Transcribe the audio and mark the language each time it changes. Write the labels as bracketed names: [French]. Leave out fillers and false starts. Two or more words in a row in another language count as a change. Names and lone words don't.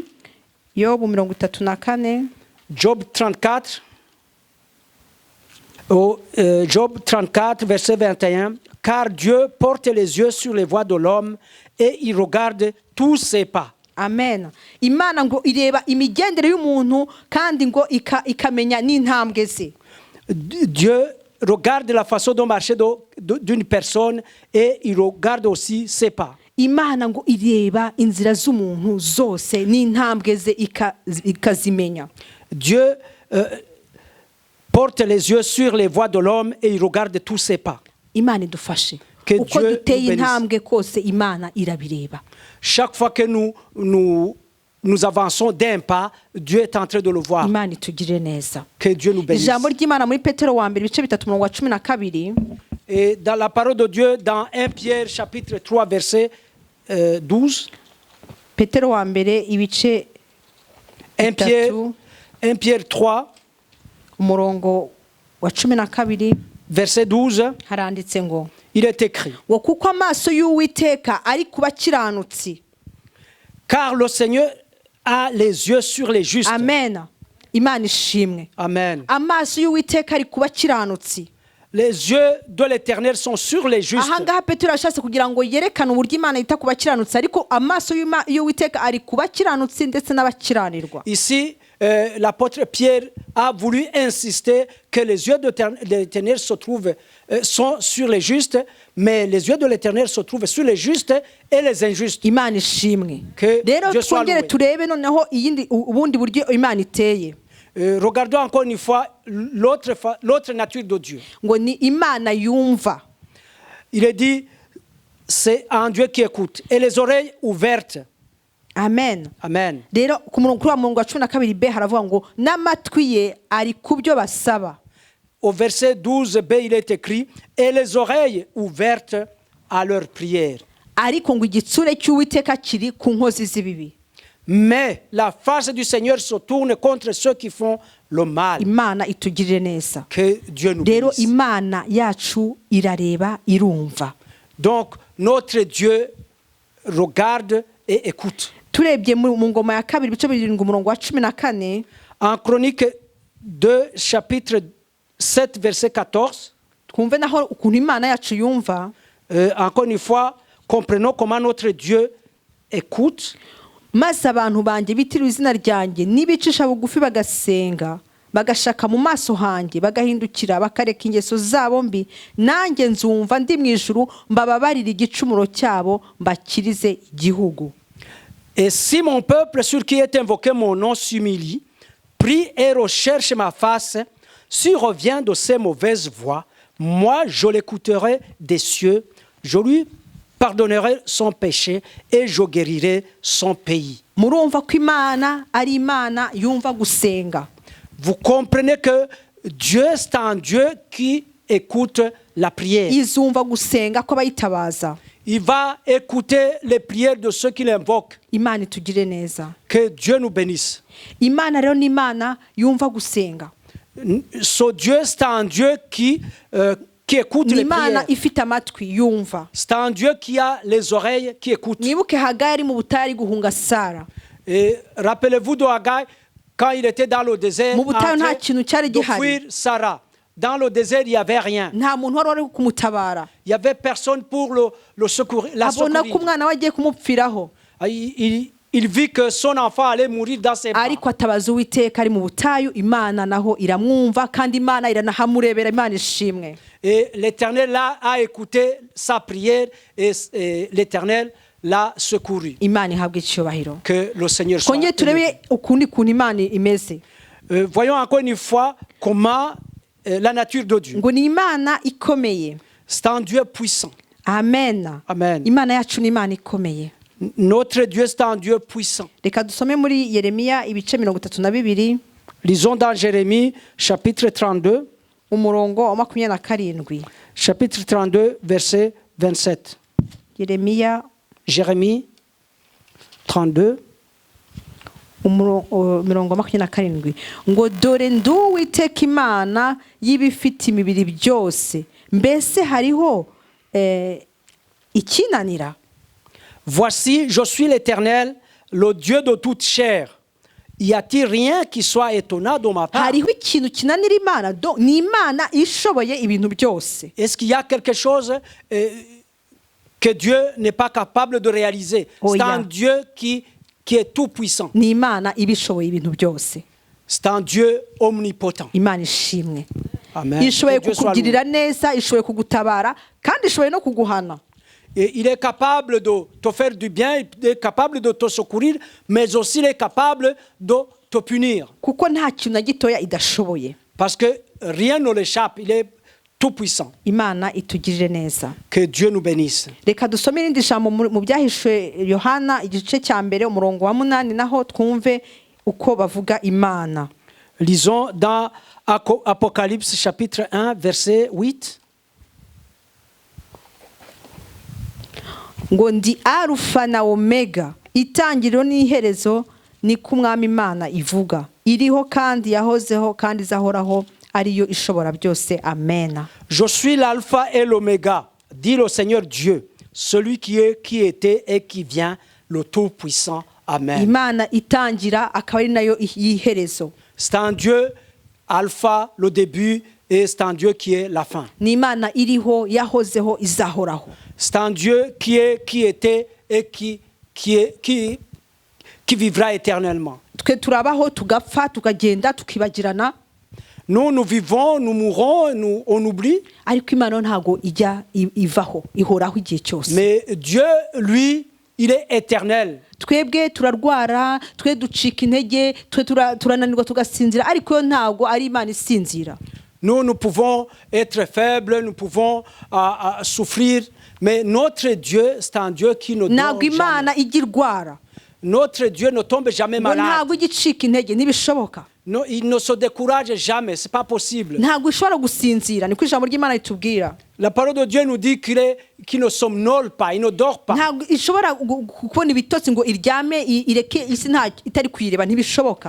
[Kinyarwanda] Yobu 34 [French] Job 34, Job 34, verset 21, « Car Dieu porte les yeux sur les voies de l'homme et il regarde tous ses pas. » Amen. [Kinyarwanda] Imana ngo ireba imigendere y'umuntu kandi ngo ikamenya n'intambwe ze. [French] Dieu regarde la façon de marcher d'une personne et il regarde aussi ses pas. [Kinyarwanda] Imana ngo ireba inzira z'umuntu zose n'intambwe ze ikazimenya. [French] Dieu porte les yeux sur les voies de l'homme et il regarde tous ses pas. [Kinyarwanda] Imana idufashe. [French] Que [Kinyarwanda] Uko [French] Dieu [Kinyarwanda] duteye [French] nous bénisse. [Kinyarwanda] intambwe kose Imana irabireba. [French] Chaque fois que nous avançons d'un pas, Dieu est en train de le voir. [Kinyarwanda] Imana itugire neza. [French] Que Dieu nous bénisse. [Kinyarwanda] Ijambo ry'Imana muri Petero wa mbere ibice 3:12. [French] Et dans la parole de Dieu, dans 1 Pierre chapitre 3, verset 12, [Kinyarwanda] Petero wa mbere ibice [French] 1 Pierre 3, [Kinyarwanda] umurongo wa 12 [French] verset 12, [Kinyarwanda] haranditse ngo [French] il est écrit, [Kinyarwanda] ngo kuko amaso y'Uwiteka ari ku bakiranutsi. [French] car le Seigneur a les yeux sur les justes. [Kinyarwanda] Amen. Imana ishimwe. [French] Amen. [Kinyarwanda] Amaso y'Uwiteka ari ku bakiranutsi. [French] Les yeux de l'Éternel sont sur les justes. [Kinyarwanda] Ahangaha Petero yashatse kugira ngo yerekane uburyo Imana yita ku bakiranutsi ariko amaso y'Uwiteka ari ku bakiranutsi ndetse n'abakiranirwa. [French] Ici, l'apôtre Pierre a voulu insister que les yeux de l'Éternel sont sur les justes, mais les yeux de l'Éternel se trouvent sur les justes et les injustes. [Kinyarwanda] Imana ishimwe. [French] Que [Kinyarwanda] Rero [French] Dieu soit [Kinyarwanda] twongere [French] loué. [Kinyarwanda] turebe noneho ubundi buryo Imana iteye. [French] Regardons encore une fois l'autre nature de Dieu. [Kinyarwanda] Ngo ni Imana yumva. [French] Il est dit, c'est un Dieu qui écoute et les oreilles ouvertes. Amen. Amen. [Kinyarwanda] Rero ku murongo wa 12b haravuga ngo n'amatwi ye ari ku byo basaba. [French] Au verset 12b, il est écrit, et les oreilles ouvertes à leur prière. [Kinyarwanda] Ariko ngo igitsure cy'Uwiteka kiri ku nkozi z'ibibi. [French] Mais la face du Seigneur se tourne contre ceux qui font le mal. [Kinyarwanda] Imana itugirire neza. [French] Que Dieu nous [Kinyarwanda] Rero [French] bénisse. [Kinyarwanda] Imana yacu irareba irumva. [French] Donc, notre Dieu regarde et écoute. [Kinyarwanda] Turebye mu ngoma ya 2 bice 7 umurongo wa 14. [French] En Chronique 2, chapitre 7, verset 14, [Kinyarwanda] Twumve naho ukuntu Imana yacu yumva. [French] encore une fois, comprenons comment notre Dieu écoute. [Kinyarwanda] Maze abantu banjye bitira izina ryanjye nibicisha bugufi bagasenga bagashaka mu maso hanjye bagahindukira bakareka ingeso zabo mbi nanjye nzumva ndi mu ijuru mbababarira igicumuro cyabo mbakirize igihugu. [French] Et si mon peuple sur qui est invoqué mon nom s'humilie, prie et recherche ma face, s'il revient de ses mauvaises voies, moi je l'écouterai des cieux, je lui pardonnerai son péché et je guérirai son pays. [Kinyarwanda] murumva ko imana ari imana yumva gusenga. [French] Vous comprenez que Dieu, c'est un Dieu qui écoute la prière. [Kinyarwanda] izumva gusenga kw'abayitabaza. [French] Il va écouter les prières de ceux qui l'invoquent. [Kinyarwanda] Imana itugire neza. [French] Que Dieu nous bénisse. [Kinyarwanda] Imana rero ni imana yumva gusenga. [French] Ce Dieu, c'est un Dieu qui écoute [Kinyarwanda] Ni [French] les [Kinyarwanda] imana [French] prières. [Kinyarwanda] ifite amatwi yumva. [French] C'est un Dieu qui a les oreilles qui écoutent. [Kinyarwanda] mwibuke Hagari mu butari guhunga Sara. [French] Et rappelez-vous de Haggai, quand il était dans le désert, [Kinyarwanda] Mu [French] en [Kinyarwanda] butayu nta [French] train [Kinyarwanda] kintu cyari [French] de [Kinyarwanda] gihari. [French] fuir Sarah. Dans le désert, il n'y avait rien. [Kinyarwanda] nta muntu wari kumutabara. [French] Il n'y avait personne pour le secourir, la [Kinyarwanda] abona ko [French] secourir. [Kinyarwanda] umwana we agiye kumupfiraho, [French] Il vit que son enfant allait mourir dans ses bras. [Kinyarwanda] ariko atabaza Uwiteka ari mu butayu. Imana naho iramwumva kandi Imana iranahamurebera. Imana ishimwe. [French] Et l'Éternel là a écouté sa prière et l'Éternel l'a secouru. [Kinyarwanda] Imana ihabwe icyubahiro. [French] Que le Seigneur soit [Kinyarwanda] kongere [French] élevé. [Kinyarwanda] turebe ukundi kuntu Imana imeze. [French] Voyons encore une fois comment la nature de Dieu. [Kinyarwanda] ngo ni Imana ikomeye. [French] C'est un Dieu puissant. Amen. Amen. [Kinyarwanda] Imana yacu ni Imana ikomeye. [French] Notre Dieu, c'est un Dieu puissant. [Kinyarwanda] Reka dusome muri Yeremiya ibice 32. [French] Lisons dans Jérémie, chapitre 32, [Kinyarwanda] umurongo wa 27. [French] chapitre 32, verset 27. [Kinyarwanda] Yeremiya [French] Jérémie 32, [Kinyarwanda] mirongo 27. ngo dore ndi Uwiteka Imana y'ibifite imibiri byose, mbese hariho ikinanira. [French] voici, je suis l'Éternel, le Dieu de toute chair. Y a-t-il rien qui soit étonnant de ma part? [Kinyarwanda] hariho ikintu kinanira Imana. Ni Imana ishoboye ibintu byose. [French] Est-ce qu'il y a quelque chose que Dieu n'est pas capable de réaliser? Oh, C'est yeah. un Dieu qui est tout puissant. [Kinyarwanda] Ni Imana ibishoboye ibintu byose. [French] C'est un Dieu omnipotent. [Kinyarwanda] Imana ishimwe. [French] Amen. [Kinyarwanda] ishoboye [French] Que Dieu soit [Kinyarwanda] kukugirira neza, ishoboye kugutabara, kandi ishoboye no kuguhana. [French] Et il est capable de te faire du bien, il est capable de te secourir, mais aussi il est capable de te punir. [Kinyarwanda] kuko nta kintu na gitoya idashoboye. [French] Parce que rien ne l'échappe, il est tout puissant. [Kinyarwanda] Imana itugirire neza. [French] Que Dieu nous bénisse. [Kinyarwanda] Reka dusome irindi jambo mu byahishwe Yohana igice cya mbere umurongo wa 8, naho twumve uko bavuga Imana. [French] Lisons dans Apocalypse chapitre 1, verset 8. [Kinyarwanda] ngo ndi Alufa na Omega, itangiriro n'iherezo, ni ko Umwami Imana ivuga, iriho kandi yahozeho kandi izahoraho, ariyo ishobora byose. Amen. [French] Je suis l'alpha et l'oméga, dit le Seigneur Dieu, celui qui est, qui était et qui vient, le Tout-Puissant. Amen. [Kinyarwanda] Imana itangira akaba ari nayo y'iherezo. [French] C'est un Dieu alpha, le début, et c'est un Dieu qui est la fin. [Kinyarwanda] Ni Imana iriho, yahozeho, izahoraho. [French] C'est un Dieu qui est, qui était et qui vivra éternellement. [Kinyarwanda] Twe turabaho tugapfa tukagenda tukibagirana, [French] Nous vivons, nous mourons, on oublie. [Kinyarwanda] ariko Imana ntago ijya ivaho, ihoraho igihe cyose. [French] Mais Dieu, lui, il est éternel. [Kinyarwanda] Twebwe turarwara, twe ducika intege, twe turananirwa tugasinzira, ariko yo ntago ari Imana isinzira. [French] Nous pouvons être faibles, nous pouvons souffrir, mais notre Dieu, c'est un Dieu qui ne [Kinyarwanda] Ntago [French] dort jamais. [Kinyarwanda] Imana ijya irwara, [French] Notre Dieu ne tombe jamais [Kinyarwanda] ngo [French] malade. [Kinyarwanda] ntago ijya icika intege, ntibishoboka. [French] Non, il ne se décourage jamais, c'est pas possible. [Kinyarwanda] Ntago ishobora gusinzira, niko ijambo ry'Imana ritubwira. [French] La parole de Dieu nous dit qu'il ne somnole pas, il ne dort pas. [Kinyarwanda] Ntago ishobora kubona ibitotsi ngo iryame ireke isi nta itari kuyireba, ntibishoboka.